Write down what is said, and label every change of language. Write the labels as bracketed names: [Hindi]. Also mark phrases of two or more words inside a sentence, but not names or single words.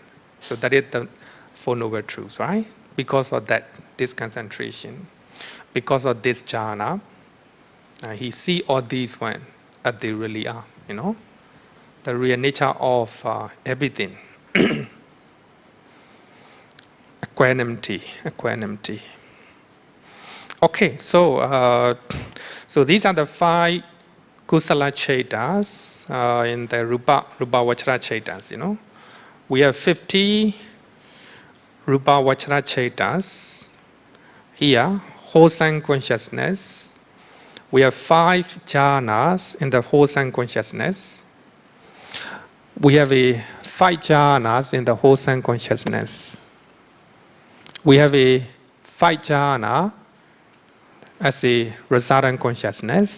[English] So that is the 4 Noble Truths, right? Because of this concentration, because of this jhana, he see all these one as they really are, the real nature of everything. Equanimity. Okay, so these are the 5 [Pali] kusala chetas [English] in the [Pali] rupa vachara chetas. [English] We have 50 [Pali] rupa vachara chetas [English] here, wholesome consciousness. We have 5 jhanas in the wholesome consciousness. we have a 5 jhanas in the wholesome consciousness. We have a 5 jhana as a resultant consciousness.